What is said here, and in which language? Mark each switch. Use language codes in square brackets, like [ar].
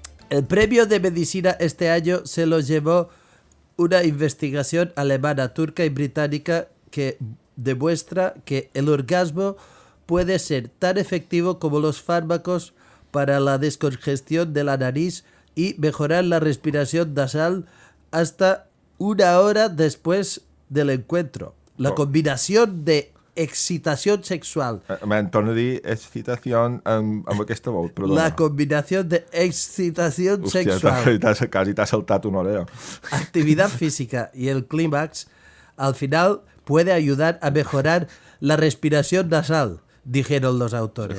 [es] El premio de medicina este año se lo llevó una investigación alemana, turca y británica que demuestra que el orgasmo puede ser tan efectivo como los fármacos para la descongestión de la nariz y mejorar la respiración nasal hasta 1 hora después del encuentro. La combinación de excitación sexual. [ca] Torno a dir excitació amb aquesta veu, perdona. [es] La combinación de excitación sexual. [ca] Casi t'ha saltat una orella. [es] Actividad física y el clímax al final puede ayudar a mejorar la respiración nasal, dijeron los autores.